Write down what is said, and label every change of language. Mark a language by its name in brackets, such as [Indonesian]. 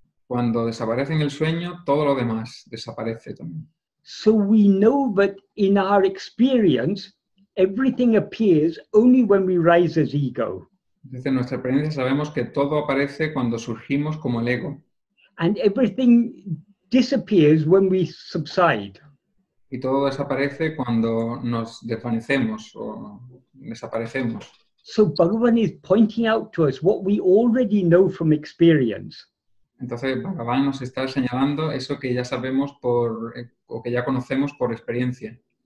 [Spanish] Cuando desaparece en el sueño, todo lo demás desaparece también. [English] So we know that in our experience, everything appears only when we rise as ego. [Spanish] Desde nuestra experiencia sabemos que todo aparece cuando surgimos como el ego. [English] And everything disappears when we subside. [Spanish] Y todo desaparece cuando nos desvanecemos o desaparecemos. [English] So Bhagavan is pointing out to us what we already know from experience. [Spanish] Entonces Bhagavan nos está señalando eso que ya sabemos o que ya conocemos por experiencia.